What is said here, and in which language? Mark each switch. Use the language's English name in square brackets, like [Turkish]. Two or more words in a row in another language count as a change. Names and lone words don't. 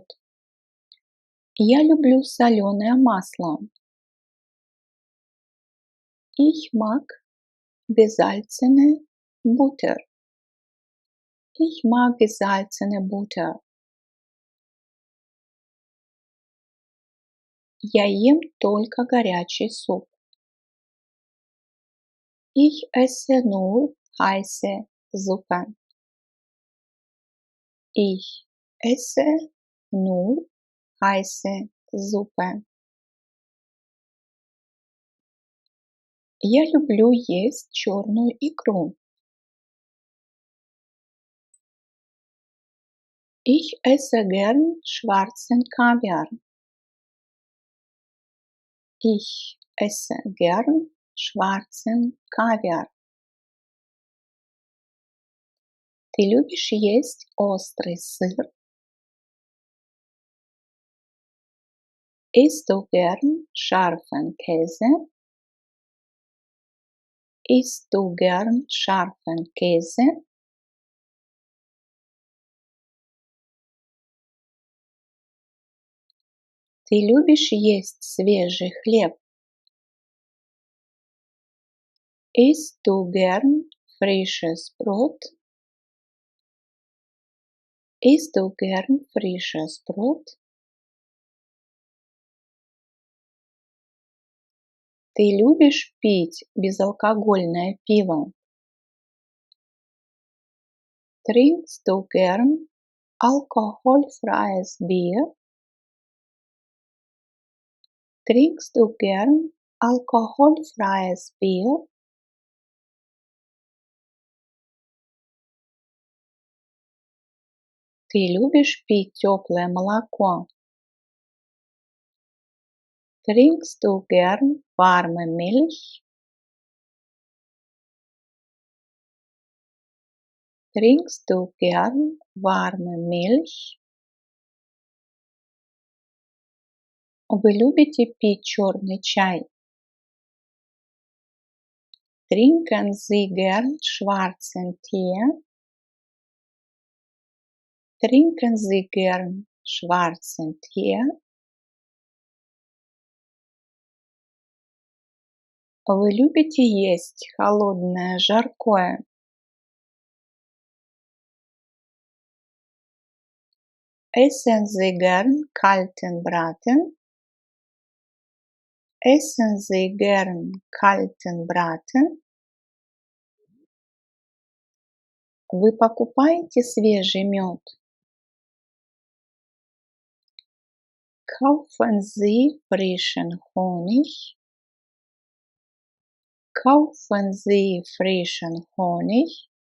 [Russian] Я люблю соленое масло. [German] Ich mag gesalzene Butter. Ich mag gesalzene Butter. [Russian] Я ем только горячий суп. [German] Ich esse nur heiße Suppe. Ich esse nur heiße Suppe. [Russian] Я люблю есть черную икру. [German] Ich esse gern schwarzen Kaviar. Ich esse gern schwarzen Kaviar. [Russian] Ты любишь есть острый сыр? [German] Isst du gern scharfen Käse? Isst du gern scharfen Käse? [Russian] Ты любишь есть свежий хлеб? [German] Isst du gern frisches Brot? Isst du gern frisches Brot? [Russian] Ты любишь пить безалкогольное пиво? [German] Trinkst du gern alkoholfreies Bier? Trinkst du gern alkoholfreies Bier? [Russian] Ты любишь пить теплое молоко? [German] Trinkst du gern warme Milch? Trinkst du gern warme Milch? [Russian] Вы любите пить черный чай? [German] Trinken Sie gern schwarzen Tee? Trinken Sie gern schwarzen Tee? [Russian] Вы любите есть холодное жаркое? [German] Essen Sie gern kalten Braten? Essen Sie gern kalten Braten? [Russian] Вы покупаете свежий мед? [German] Kaufen Sie frischen Honig? Kaufen Sie frischen Honig?